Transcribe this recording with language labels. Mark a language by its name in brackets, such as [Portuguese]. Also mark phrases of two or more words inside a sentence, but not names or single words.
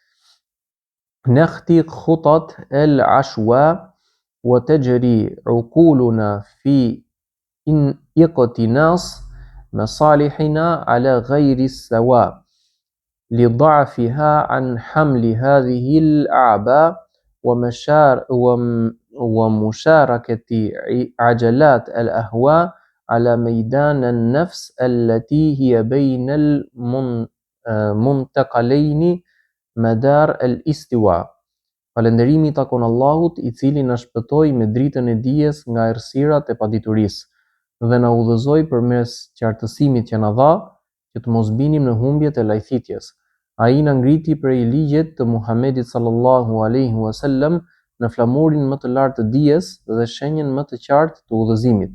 [Arabic] نخطي خطط العشواء وتجري عقولنا في اقتناص مصالحنا على غير السواء لضعفها عن حمل هذه الأعباء ومشاركة عجلات الأهواء على ميدان النفس التي هي بين المنتقلين مدار الاستواء. [Albanian] Falënderimi i takon Allahut, i cili na shpëtoi me dritën e dijes nga errësirat e paditurisë dhe na udhëzoi përmes qartësimit që na dha, që të mos binim në humbjet e lajthitjes. Ai na ngriti prej ligjet të Muhamedit [Arabic] صلى الله عليه وسلم [Albanian] në flamurin më të lartë të dijes dhe shenjën më të qartë të udhëzimit.